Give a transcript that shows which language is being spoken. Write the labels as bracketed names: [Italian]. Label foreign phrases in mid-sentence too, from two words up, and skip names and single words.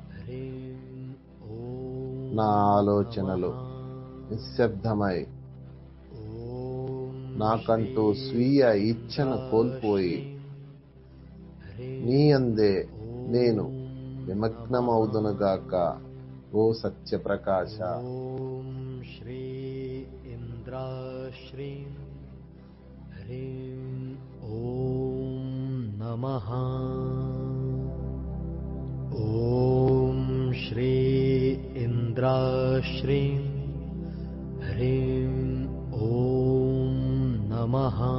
[Telugu] నా ఆలోచనలు నిశ్శబ్దమై నాకంటూ స్వీయ ఇచ్చను కోల్పోయి నీయందే నేను నిమగ్నమవుదునుగాక. ఓ సత్యప్రకాశ. [Sanskrit] ॐ श्री इन्द्राश्रीं ह्रीं ॐ नमः। ॐ श्री इन्द्राश्रीं ह्रीं ॐ नमः।